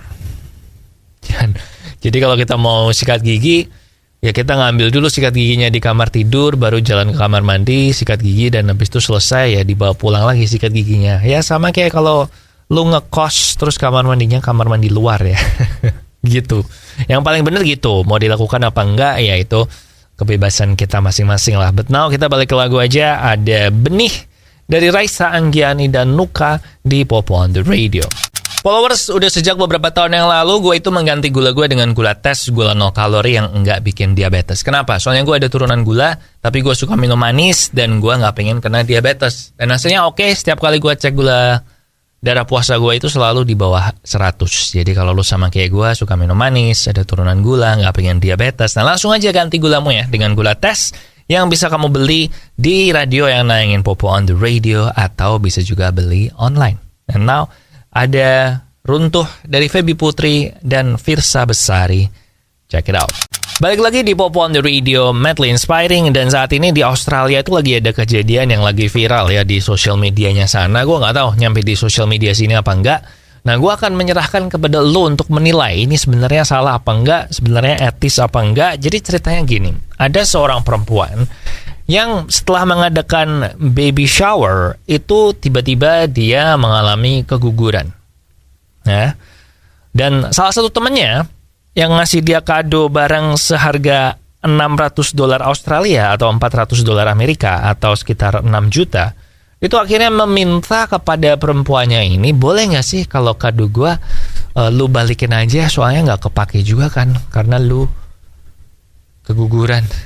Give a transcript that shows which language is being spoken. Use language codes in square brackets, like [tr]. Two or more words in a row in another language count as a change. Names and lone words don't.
[id] Jadi kalau kita mau sikat gigi, ya kita ngambil dulu sikat giginya di kamar tidur, baru jalan ke kamar mandi, sikat gigi, dan habis itu selesai ya dibawa pulang lagi sikat giginya. Ya sama kayak kalau lu ngekos terus kamar mandinya kamar mandi luar ya. Gitu. Yang paling benar gitu. Mau dilakukan apa enggak ya itu kebebasan kita masing-masing lah. [en] But now [id] kita balik ke lagu aja. Ada Benih dari Raisa Anggiani dan Nuka di Popo on the Radio. Followers, udah sejak beberapa tahun yang lalu gue itu mengganti gula gue dengan gula tes, gula 0 kalori yang enggak bikin diabetes. Kenapa? Soalnya gue ada turunan gula, tapi gue suka minum manis dan gue nggak pengen kena diabetes. Dan hasilnya oke, setiap kali gue cek gula darah puasa gue itu selalu di bawah 100. Jadi kalau lu sama kayak gue, suka minum manis, ada turunan gula, nggak pengen diabetes, nah langsung aja ganti gulamu ya dengan gula tes yang bisa kamu beli di radio yang nayangin Popo on the Radio, atau bisa juga beli online. [en] And now [id] ada Runtuh dari Feby Putri dan Firsa Besari. [en] Check it out. [id] Balik lagi di Popo on the Radio, [en] madly inspiring. [id] Dan saat ini di Australia itu lagi ada kejadian yang lagi viral ya di sosial medianya sana. Gue nggak tahu nyampe di sosial media sini apa enggak. Nah, gue akan menyerahkan kepada lo untuk menilai ini sebenarnya salah apa enggak, sebenarnya etis apa enggak. Jadi ceritanya gini, ada seorang perempuan yang setelah mengadakan [en] baby shower [id] itu tiba-tiba dia mengalami keguguran. Ya. Dan salah satu temannya yang ngasih dia kado barang seharga $600 Australia atau $400 Amerika atau sekitar 6 juta, itu akhirnya meminta kepada perempuannya ini, boleh nggak sih kalau kado gue lu balikin aja, soalnya nggak kepake juga kan karena lu keguguran.